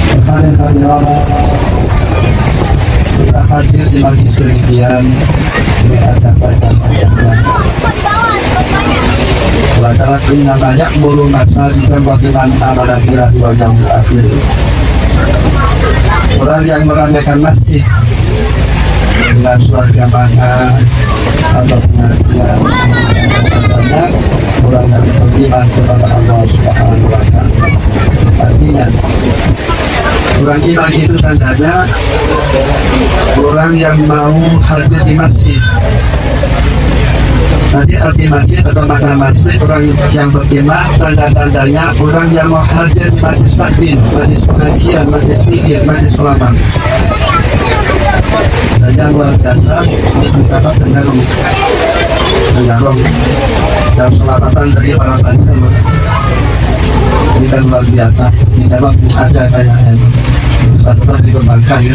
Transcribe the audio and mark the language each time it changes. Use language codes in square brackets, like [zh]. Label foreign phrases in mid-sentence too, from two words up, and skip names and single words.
[id] hadirin kita hadir di majlis pengajian ini ada faedah-faedahnya. [ar] Lantaran إنما يعمر مساجد ومن آمن بالله واليوم الآخر. [id] Orang yang meramaikan masjid dengan sholat jamaah atau pengajian banyak orang yang beriman kepada Allah [ar] سبحانه وتعالى. [id] Artinya orang iman itu tandanya orang yang mau hadir di masjid. Nanti arti masjid atau makna masjid, orang yang beriman tanda-tandanya orang yang mau hadir di majlis taklim, majlis pengajian, majlis zikir, majlis ulama. Dan yang luar biasa ini bersama dengan dan selamatan dari para bangsa. Ini kan luar biasa. Di jawab ada kayaknya sepatutnya dikembangkan ya.